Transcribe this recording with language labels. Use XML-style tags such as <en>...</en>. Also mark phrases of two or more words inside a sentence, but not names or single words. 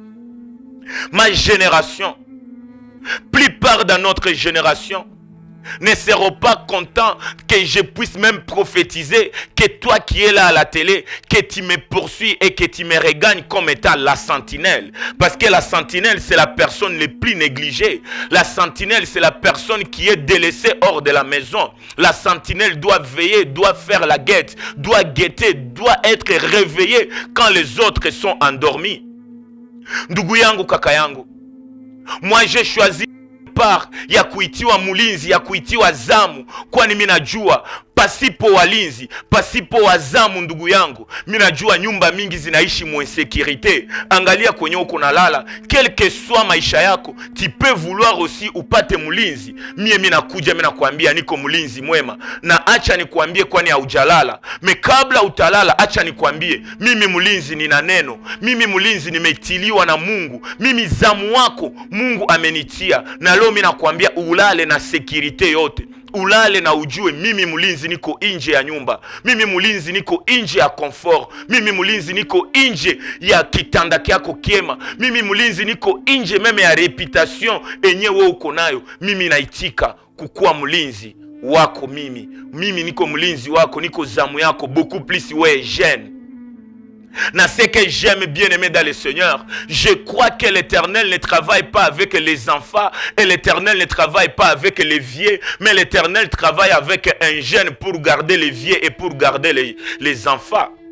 <fr>Ma génération, plupart dans notre génération, ne seront pas contents que je puisse même prophétiser que toi qui es là à la télé, que tu me poursuis et que tu me regagnes comme étant la sentinelle. Parce que la sentinelle, c'est la personne la plus négligée. La sentinelle, c'est la personne qui est délaissée hors de la maison. La sentinelle doit veiller, doit faire la guette, doit guetter, doit être réveillée quand les autres sont endormis.</fr> <sw>Ndugu yangu, kaka yangu,</sw> <fr>moi j'ai choisi</fr> <sw>part ya kuitiwa mulinzi, ya kuitiwa zamu, kwani mimi najua pasipo walinzi, pasipo wazamu, ndugu yangu, mimi najua nyumba mingi zinaishi mu insécurité. Angalia kwenye uko nalala,</sw> <fr>quel que soit</fr> <sw>maisha yako,</sw> <fr>tu peux vouloir aussi</fr> <sw>upate mulinzi. Mimi nakuja, mimi nakwambia niko mulinzi mwema, na acha nikwambie, kwani haujalala. Me kabla utalala, acha nikwambie, mimi mulinzi nina neno, mimi mulinzi nimetiliwa na Mungu, mimi zamu wako Mungu amenitia. Na leo mimi nakwambia ulale na security yote, ulale na ujue mimi mulinzi niko nje ya nyumba, mimi mulinzi niko nje ya comfort, mimi mulinzi niko nje ya kitanda kyako kiema, mimi mulinzi niko nje meme ya reputation enye wewe uko nayo. Mimi naitika kukuwa mulinzi wako, mimi niko mulinzi wako, niko zamu yako,</sw> <fr>beaucoup plus wewe jeune. Na ce que j'aime, bien aimé dans le Seigneur, je crois que l'Éternel ne travaille pas avec les enfants, et l'Éternel ne travaille pas avec les vieux, mais l'Éternel travaille avec un jeune pour garder les vieux et pour garder les enfants.</fr>